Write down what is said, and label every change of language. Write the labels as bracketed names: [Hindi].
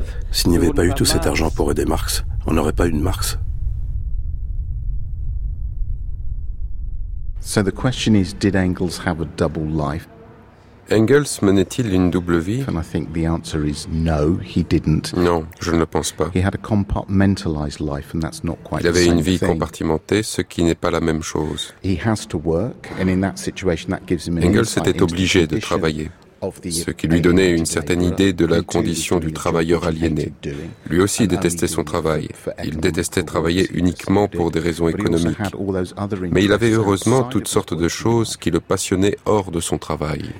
[French] S'il n'y avait pas eu tout cet argent pour aider Marx, on n'aurait pas eu de Marx. [English] So the question is, did Engels have a double life? [French] Engels menait-il une double vie? [English] And I think the answer is no, he didn't. [French] Non, je ne le pense pas. [English] He had a compartmentalized life, and that's not quite. [French] Il avait [English] the same [French] une vie [English] thing. [French] Compartimentée, ce qui n'est pas la même chose. [English] He has to work, and in that situation, that gives him. [French] Engels était obligé de travailler, ce qui lui donnait une certaine idée de la condition du travailleur aliéné. Lui aussi détestait son travail. Il détestait travailler uniquement pour des raisons économiques. Mais il avait heureusement toutes sortes de choses qui le passionnaient hors de son travail.